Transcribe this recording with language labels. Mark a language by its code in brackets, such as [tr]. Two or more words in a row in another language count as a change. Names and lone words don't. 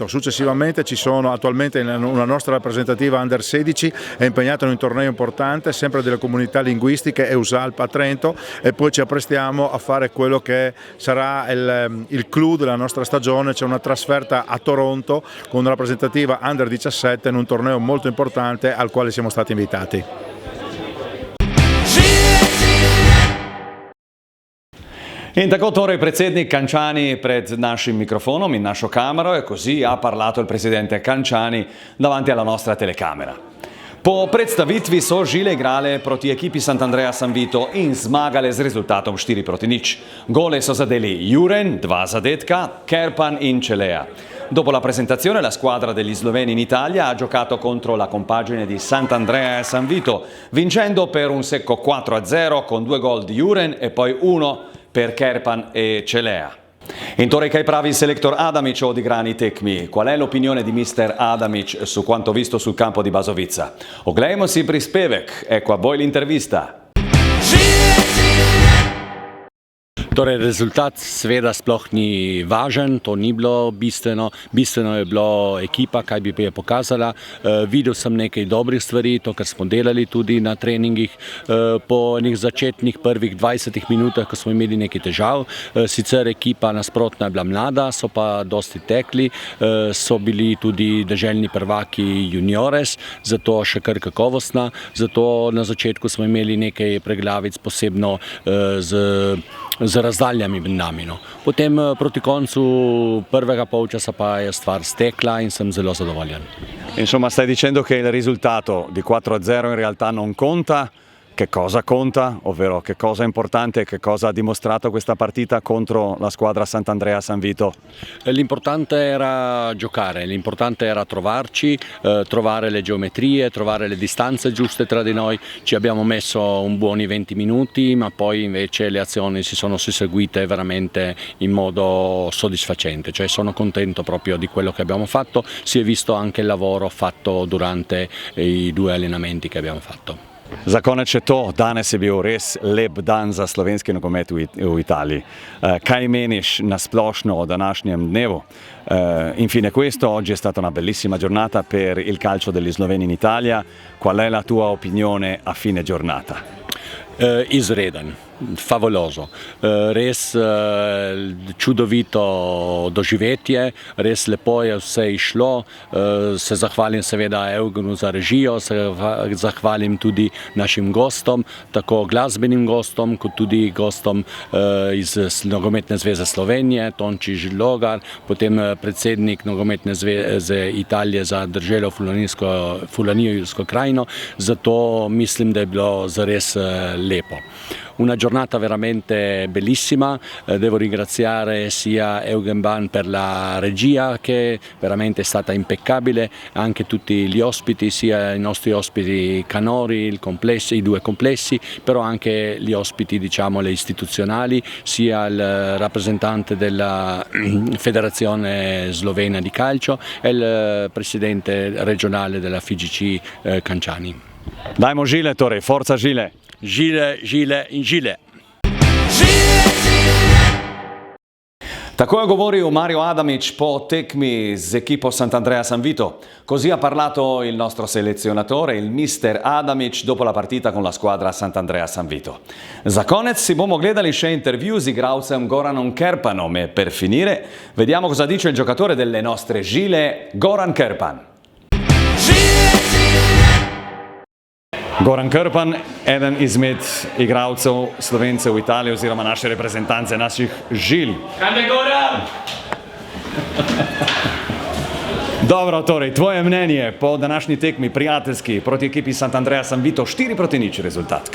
[it] Successivamente ci sono attualmente una nostra rappresentativa Under 16 è impegnata in un torneo importante sempre delle comunità linguistiche EUSALP a Trento e poi ci apprestiamo a fare quello che sarà il clou della nostra stagione, c'è una trasferta a Toronto con una rappresentativa Under 17 in un torneo molto importante al quale siamo stati invitati. [sl] In tako torej predsednik Canciani pred našim mikrofonom in našo kamero [it] e così ha parlato il presidente Canciani davanti alla nostra telecamera. [sl] Po predstavitvi so Žile igrale proti ekipi Sant'Andrea San Vito in zmagale z rezultatom 4-0. Gole so zadeli Juren, 2 zadetka, Kerpan in Celea. [it] Dopo la presentazione la squadra degli sloveni in Italia ha giocato contro la compagine di Sant'Andrea e San Vito, vincendo per un secco 4-0 con 2 gol di Juren e poi 1 per Kerpan e Celea. [sl] In torej kaj pravi selektor Adamic o odigrani tekmi? [it] Qual è l'opinione di mister Adamic su quanto visto sul campo di Basovizza? [sl] Oglejmo si prispevek, [it] ecco a voi l'intervista. [sl] Torej, rezultat seveda sploh ni važen, to ni bilo bistveno. Bistveno je bilo ekipa, kaj bi je pokazala. Videl sem nekaj dobrih stvari, to, kar smo delali tudi na treningih. Po enih začetnih prvih 20 minutah, ko smo imeli nekaj težav, sicer ekipa nasprotna je bila mlada, so pa dosti tekli, so bili tudi deželni prvaki juniores, zato še kar kakovostna. Zato na začetku smo imeli nekaj preglavic posebno z razdaljami med nami. Potem proti koncu prvega polčasa pa je stvar stekla in sem zelo zadovoljen. [it] Insomma, stai dicendo che il risultato di 4-0 in realtà non conta, che cosa conta, ovvero che cosa è importante, che cosa ha dimostrato questa partita contro la squadra Sant'Andrea San Vito? L'importante era giocare, l'importante era trovarci, trovare le geometrie, trovare le distanze giuste tra di noi. Ci abbiamo messo un buoni 20 minuti, ma poi invece le azioni si sono susseguite veramente in modo soddisfacente, cioè sono contento proprio di quello che abbiamo fatto, si è visto anche il lavoro fatto durante i 2 allenamenti che abbiamo fatto. [sl] Za konec je to, danes je bil res lep dan za slovenski nogomet v Italiji. Kaj meniš nasplošno o današnjem dnevu? [it] Infine questo, oggi è stata una bellissima giornata per il calcio degli sloveni in Italia. Qual è la tua opinione a fine giornata? [sl] Izreden, favoloso, res čudovito doživetje, res lepo je vse išlo, se zahvalim seveda Eugenu za režijo, se zahvalim tudi našim gostom, tako glasbenim gostom, kot tudi gostom iz Nogometne zveze Slovenije, Tonči Žilogar, potem predsednik Nogometne zveze Italije za državo Fulanijo-Ilsko krajino, zato mislim, da je bilo zares lepo. [it] Una giornata veramente bellissima, devo ringraziare sia Eugen Ban per la regia che veramente è stata impeccabile, anche tutti gli ospiti, sia i nostri ospiti canori, i 2 complessi, però anche gli ospiti diciamo le istituzionali, sia il rappresentante della Federazione Slovena di Calcio e il presidente regionale della FIGC Canciani. [sl] Dajmo žile torej, forza žile! Žile, žile in žile. Tako je govoril Mario Adamic po tekmi z equipo Sant'Andrea San Vito. [it] Così ha parlato il nostro selezionatore, il mister Adamic, dopo la partita con la squadra Sant'Andrea San Vito. [sl] Za konec si bomo gledali še intervju z igralcem Goranom Kerpanom [it] e per finire vediamo cosa dice il giocatore delle nostre žile, Goran Kerpan. [sl] Goran Kerpan, eden izmed igralcev Slovencev v Italiji oziroma naše reprezentance, naših žil. [it] Grande Goran! [sl] Dobro, torej, tvoje mnenje po današnji tekmi prijateljski proti ekipi Sant'Andrea San Vito, 4-0 rezultat.